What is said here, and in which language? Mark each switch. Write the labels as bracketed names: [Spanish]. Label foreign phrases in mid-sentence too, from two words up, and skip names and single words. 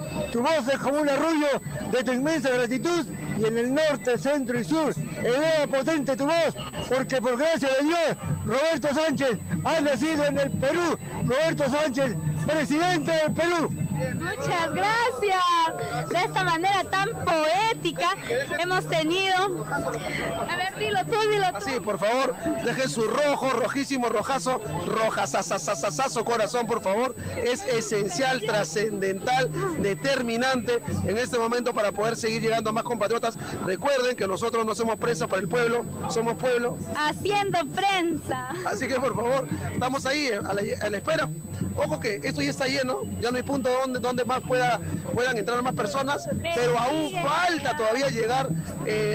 [Spanish] Tu voz es como un arrullo de tu inmensa gratitud, y en el norte, centro y sur, eleva potente tu voz, porque por gracia de Dios, Roberto Sánchez ha nacido en el Perú. Roberto Sánchez, presidente del Perú. Muchas gracias. De esta manera tan poética hemos tenido... A ver, dilo tú. Así, por favor, dejen su rojo, rojísimo, rojazo, rojazazazazazo, corazón, por favor. Es esencial, trascendental, determinante en este momento para poder seguir llegando a más compatriotas. Recuerden que nosotros no somos presa para el pueblo, somos pueblo. Haciendo prensa. Así que, por favor, estamos ahí a la espera. Ojo que esto ya está lleno, ya no hay punto donde más puedan entrar más personas, pero aún falta todavía llegar el...